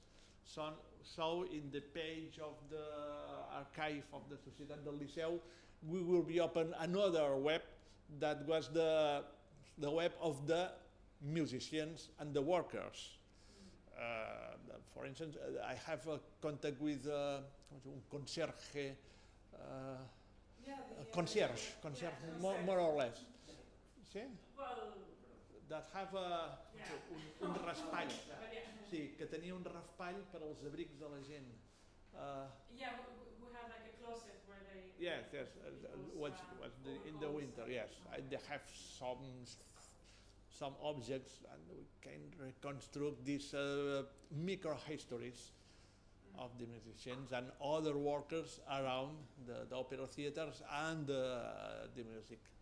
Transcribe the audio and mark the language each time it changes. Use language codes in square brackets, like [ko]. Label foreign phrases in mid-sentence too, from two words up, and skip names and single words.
[en] So in the page of the archive of the Societat del Liceu, we will be open another web that was the web of the musicians and the workers. For instance, I have a contact with concierge, more or less. See? Well, that have [ca] un raspall. Sí, que tenia un raspall per als abrics de la gent. [en] yeah, we have like a closet where they... Yes, in the winter, yes. They have some objects, and we can reconstruct these micro-histories of the musicians and other workers around the opera theaters and the music.